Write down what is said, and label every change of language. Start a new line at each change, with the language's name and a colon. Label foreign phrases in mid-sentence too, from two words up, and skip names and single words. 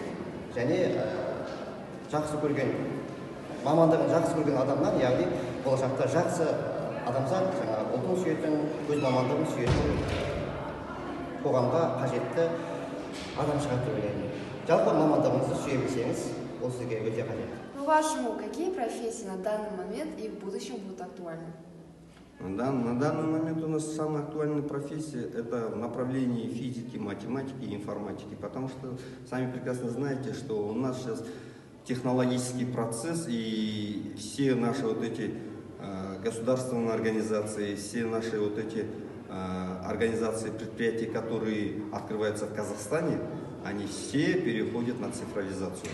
Kazakh: Және жақсы көрген мамандығын жақсы көрген адамнан, яғни болашақта жақсы адамзат, жаңағы ұлтын сүйетін, өз мамандығын сүйетін, қоғамға қажетті адам шығады деп ойлаймын. Жалпы мамандығыңызды сүйе білсеңіз, ол сізге өте қажет.
Russian: По-вашему, какие профессии на данный момент и в будущем будут актуальны? На данный момент у нас самая актуальная профессия – это в направлении физики, математики и информатики, потому что сами прекрасно знаете, что у нас сейчас технологический процесс, и все наши вот эти государственные организации, все наши вот эти организации, предприятия, которые открываются в Казахстане, они все переходят на цифровизацию.